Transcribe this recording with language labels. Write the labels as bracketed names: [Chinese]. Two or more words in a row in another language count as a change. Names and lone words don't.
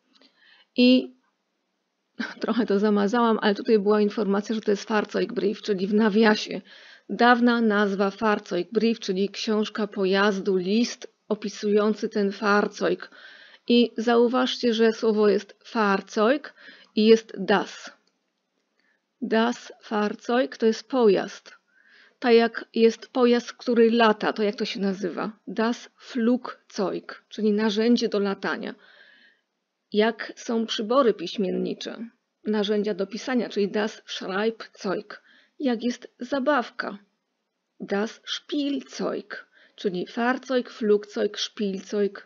[Polish] I trochę to zamazałam, ale tutaj była informacja, że to jest Fahrzeugbrief, czyli w nawiasie. Dawna nazwa Fahrzeugbrief, czyli książka pojazdu, list opisujący ten Fahrzeug. I zauważcie, że słowo jest Fahrzeug i jest das. [German] Das Fahrzeug [Polish] to jest pojazd. Tak jak jest pojazd, który lata, to jak to się nazywa? [German] Das Flugzeug, [Polish] czyli narzędzie do latania. Jak są przybory piśmiennicze, narzędzia do pisania, czyli [German] das Schreibzeug. [Polish] Jak jest zabawka, [German] das Spielzeug, czyli Fahrzeug, Flugzeug, Spielzeug.